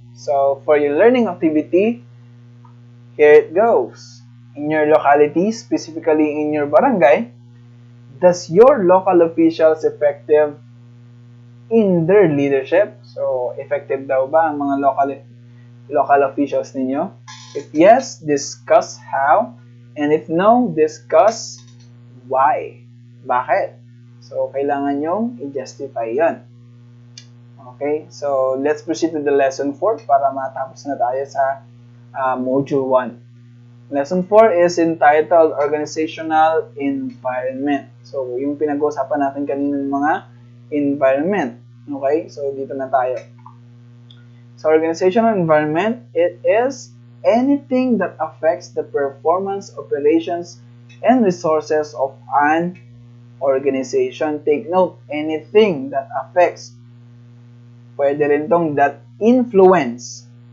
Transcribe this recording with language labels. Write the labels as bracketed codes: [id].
[en] So, for your learning activity, here it goes. In your locality, specifically in your barangay, does your local officials effective in their leadership? [tl] So, effective daw ba ang mga local officials ninyo? [en] If yes, discuss how. And if no, discuss why. Bakit? So, [tl] kailangan nyong i-justify yan. [en] Okay, so let's proceed to the lesson 4 [tl] para matapos na tayo sa [en] module 1. Lesson 4 is entitled Organizational Environment. [tl] So, yung pinag-uusapan natin kanina ng mga environment. Okay, so dito na tayo. [en] So, organizational environment, it is anything that affects the performance, operations, and resources of an organization. Take note, anything that affects. [tl] Pwede rin tong [en] that influence.